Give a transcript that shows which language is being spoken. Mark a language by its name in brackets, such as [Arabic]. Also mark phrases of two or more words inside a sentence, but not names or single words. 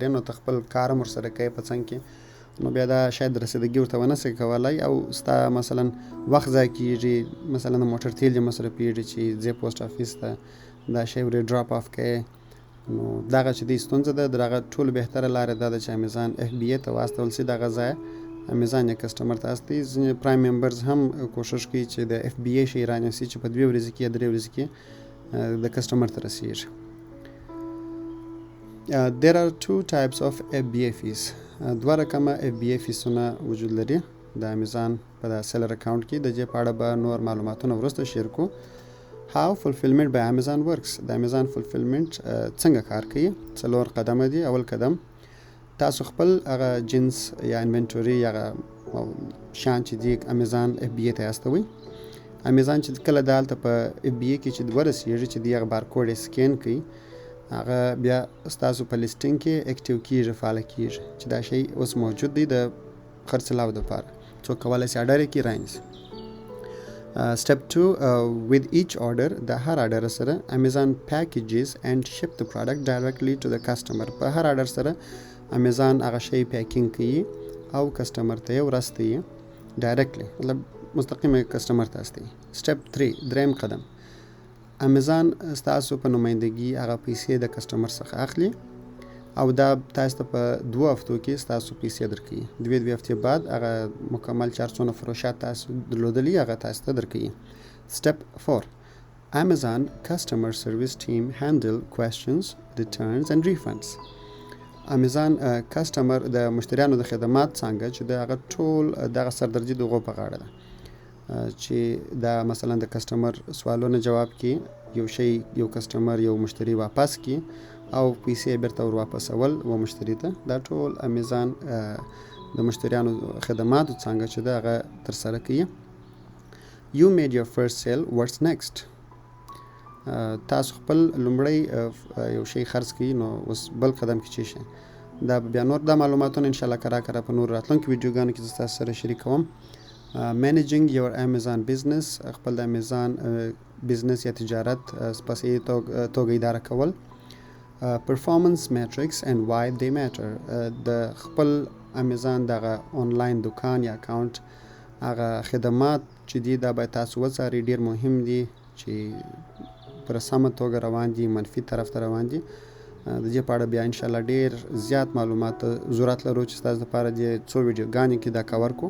[Pashto] نو ته خپل کار هم ورسره کوې په څنګ کې نو بیا دا شاید رسیدګي ورته ونه شي کولی او ستا مثلا وخت ضایع کېږي مثلا د موټر تیل دې مصرفېږي چې ځې [English] post office [Pashto] ته دا شی ورې [English] drop off [Pashto] کوې نو دغه چې د ستونزه ده دغه ټول بهتره لار ده چې امیزان FBA ته واستول سي دغه ځای امیزان یا کسٹمر ته استي ځینې [English] prime members [Pashto] هم کوشش کوي چې د FBA شي رانیسي چې په 2 ورځې کې یا 3 ورځې کې د کسٹمر ته رسیږي. [English] There are 2 types of FBA fees. [Pashto] 2 رقمه FBA فیسونه وجود لري د امیزان په [English] seller account [Pashto] کې. د دې په اړه به نور معلوماتونه وروسته شیر کو. [English] How fulfillment by Amazon works. [Pashto] د امیزان fulfillment څنګه کار کوي؟ 4 قدمه دي. اول قدم تاسو خپل هغه جنس یا انوینټوري یا شان چې دی امیزان FBA ته استوي. امیزان چې کله دالته په FBA کې چې ورسیږي چې دی هغه [English] barcode scan [Pashto] کوي هغه بیا تاسو په لیسټینګ کې اکټیو کیږي فعال کیږي چې دا شی اوس موجود دی د خرڅلاو لپاره څو کولای شي اډر کې راینس. [English] Step 2 with each order [Pashto] د هر اډر سره [English] Amazon packages and ship the product directly to the customer. [Pashto] په هر اډر سره Amazon هغه شی پیکینګ کوي او کسٹمر ته ورسوي ډایرکټلی مطلب مستقیمه کسٹمر ته استي. Step 3 دریم قدم Amazon تاسو په نمائندګي هغه پیسې د کسٹمر څخه اخلي او دا تاسو په 2 هفتو کې تاسو پیسې درکړي. 2 هفتې بعد هغه مکمل 400 فروشات تاسو درلودلی هغه تاسو ته درکړي. [English] Step 4 Amazon customer service team handle questions, returns and refunds. [Pashto] Amazon کسٹمر د مشتریانو د خدمات څنګه چې د هغه ټول دغه سردرجي دغه په غاړه ده چې دا مثلا د کسٹمر سوالونو جواب کې یو شی یو کسٹمر یو مشتری واپس کی او پیسې بیرته ور واپس اول و مشتری ته دا ټول امیزان د مشتریانو خدمات څنګه چې دا هغه تر سره کوي. [English] You made your first sale, what's next? [Pashto] تاسو خپل لومړی یو شی خرڅ کړئ نو اوس بل قدم کې چی شي دا بیا نور د معلوماتونه [Arabic] ان شاء الله [Pashto] کرا په نور راتلونکو ویډیوګانو کې تاسو سره شریکوم. [English] Managing your Amazon business [Pashto] خپل د امیزان بزنس یا تجارت سپاسي توګه اداره کول. [English] Performance metrics and why they matter. [Pashto] د خپل امیزان دغه آنلاین دکان یا اکاونټ هغه خدمات چې دي دا به تاسو وڅارئ ډیر مهم دي چې پر سمه توګه روان دي منفي طرف ته روان دي. د دې په اړه بیا [Arabic] ان شاء الله [Pashto] ډیر زیات معلومات ضرورت لرو چې تاسو لپاره د څو ویډیوګانې کې دا کور کو.